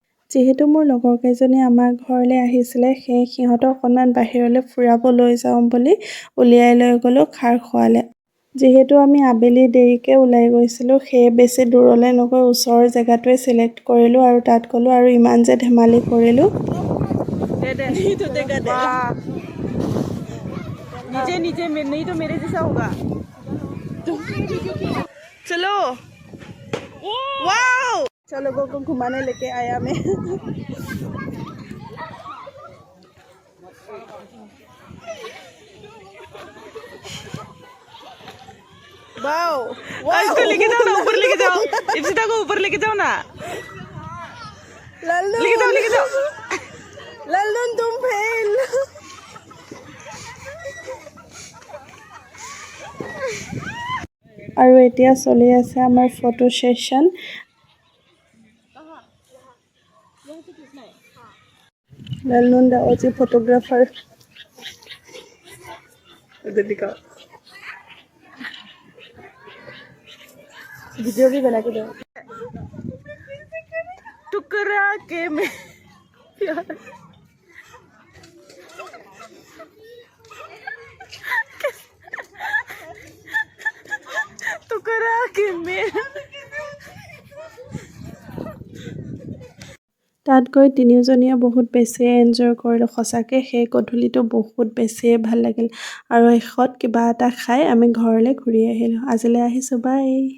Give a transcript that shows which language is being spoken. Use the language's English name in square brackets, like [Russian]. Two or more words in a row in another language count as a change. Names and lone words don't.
[Assamese] যিহেতু মোৰ লগৰ কেইজনী আমাৰ ঘৰলৈ আহিছিলে সিহঁতক অকণমান বাহিৰলৈ ফুৰাব লৈ যাওঁ বুলি উলিয়াই লৈ গ'লোঁ খাৰখোৱালে। যিহেতু আমি আবেলি দেৰিকৈ ওলাই গৈছিলোঁ সেয়ে বেছি দূৰলৈ নগৈ ওচৰৰ জেগাটোৱে চিলেক্ট কৰিলোঁ আৰু তাত গ'লোঁ আৰু ইমান যে ধেমালি কৰিলোঁ। [Hindi] नीचे नहीं तो मेरे जैसा होगा। चलो वाओ चलो लोगों को घुमाने लेके आया मैं। वाओ इसको लेके जाओ ना, ऊपर लेके जाओ, इप्सिता को ऊपर लेके जाओ ना, लेके जाओ लल्लू तुम फेल। [Assamese] আৰু এতিয়া চলি আছে আমাৰ ফটো সেশন। [Hindi] लल्लू [English] the OG photographer. [Hindi] वीडियो भी बना के दो। टुकड़ा के में टुकड़ा के में [Assamese] তাত গৈ তিনিওজনীয়ে বহুত বেছি এনজয় কৰিলোঁ সঁচাকৈ। সেই গধূলিটো বহুত বেছিয়ে ভাল লাগিল আৰু শেষত কিবা এটা খাই আমি ঘৰলৈ ঘূৰি আহিলোঁ। আজিলৈ আহিছোঁ, বাই।